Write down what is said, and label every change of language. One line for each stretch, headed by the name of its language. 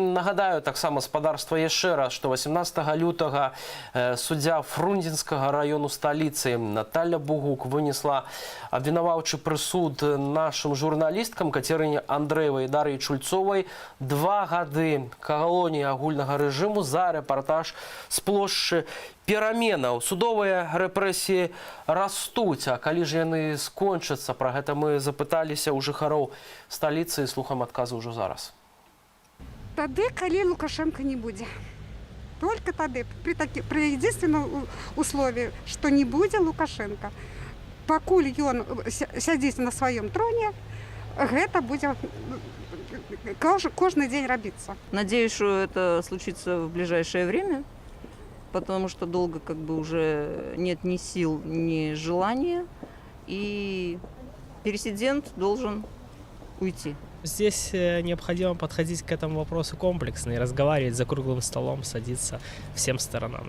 Belarusian: Нагадаю таксама, спадарства, яшчэ раз, што 18 лютага суддзя Фрунзенскага раёну сталіцы Наталя Бугук вынесла абвінаваўчы прысуд нашым журналісткам Кацярыне Андрэевай і Дар'і Чульцовай 2 гады калоніі агульнага рэжыму за рэпартаж з плошчы пераменаў. Судовыя рэпрэсіі растуць, а калі ж яны скончацца? Пра гэта мы запыталіся ў жыхароў сталіцы і слухаем адказы ўжо зараз. Тады, калі Лукашенко не будзе.
Russian: Только тады, при единственном условии, что
Belarusian: не будзе
Russian: Лукашенко.
Belarusian: Пакуль ён сядзіць на сваём троне, гэта будзе кожны дзень рабіцца.
Russian: Надеюсь, что это случится в ближайшее время, потому что долго как бы уже нет ни сил, ни желания, и президент должен уйти. Здесь необходимо подходить к этому вопросу комплексно и разговаривать за круглым столом, садиться всем сторонам.